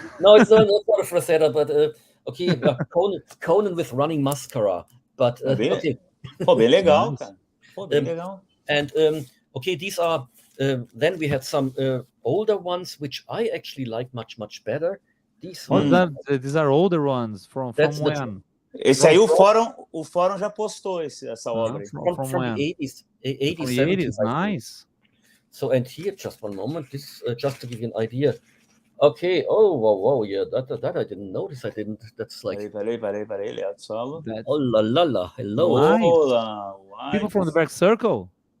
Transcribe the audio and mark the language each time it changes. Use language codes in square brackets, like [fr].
[en] No, it's not a Fronteira, but okay, Conan with running mascara. But okay. [pt] Pô, bem legal, cara. Pô, bem legal. [en] And okay, these are. Then we had some older ones, which I actually like much better. These are older ones from when? [pt] Esse aí o fórum já postou essa obra. [en] From the 80s, 80s, 80s, nice. So, and here, just one moment, this just to give you an idea. Okay, whoa, yeah, that I didn't notice. That's like. [pt] Peraí, Leandro Solo. [en] Oh la, hello. Nice. People from the back circle.